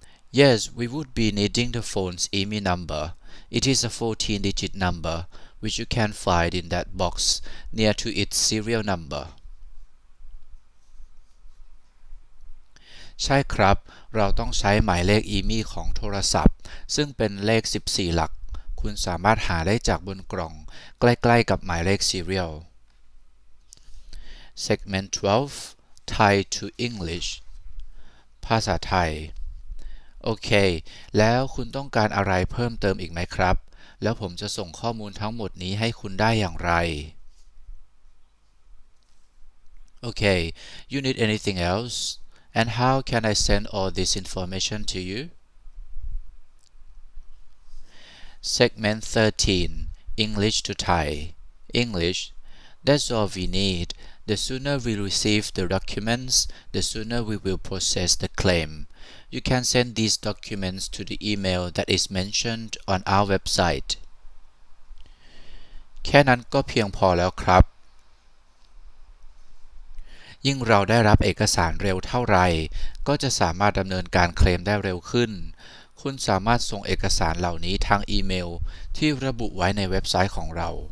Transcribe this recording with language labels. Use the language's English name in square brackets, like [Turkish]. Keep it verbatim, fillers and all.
[English] Yes, we would be needing the phone's I M E I number. It is a fourteen digit number, which you can find in that box near to its serial number. [Thai] ใช่ครับ เราต้องใช้หมายเลข อี เอ็ม อี ของโทรศัพท์ ซึ่งเป็นเลข สิบสี่ หลัก คุณสามารถหาได้จากบนกล่อง ใกล้ๆกับหมายเลข serial [English] Segment twelve Thai to English [Thai] ภาษาไทย โอเค แล้วคุณต้องการอะไรเพิ่มเติมอีกไหมครับ แล้วผมจะส่งข้อมูลทั้งหมดนี้ให้คุณได้อย่างไร [English] Okay, you need anything else? And how can I send all this information to you? Segment thirteen English to Thai. English. That's all we need. The sooner we receive the documents, the sooner we will process the claim. You can send these documents to the email that is mentioned on our website. [Thai] แค่นั้นก็เพียงพอแล้วครับ ยิ่งเราได้รับเอกสารเร็วเท่าไหร่ ก็จะสามารถดำเนินการเคลมได้เร็วขึ้น คุณสามารถส่งเอกสารเหล่านี้ทางอีเมล ที่ระบุไว้ในเว็บไซต์ของเรา